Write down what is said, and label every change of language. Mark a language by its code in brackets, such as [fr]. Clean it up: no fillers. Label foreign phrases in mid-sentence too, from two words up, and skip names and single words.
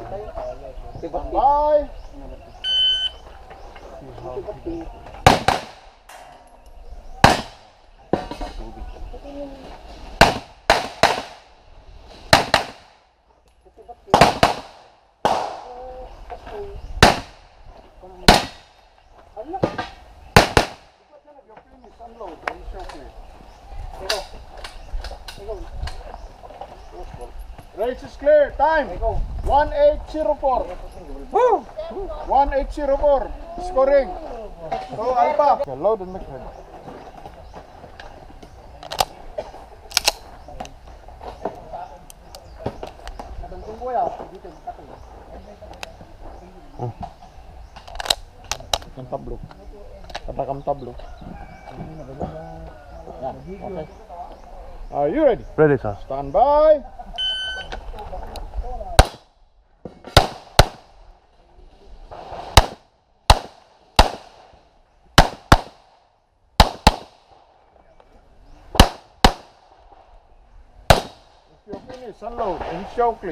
[en] Bye. Race is clear. Time 1804. 1804. Scoring. So Alpha. Load and make ready. [tl] Ang tablo. Tatakam tablo. [en] Are you ready? Ready, sir. Stand by. If you're finished, unload and show clear.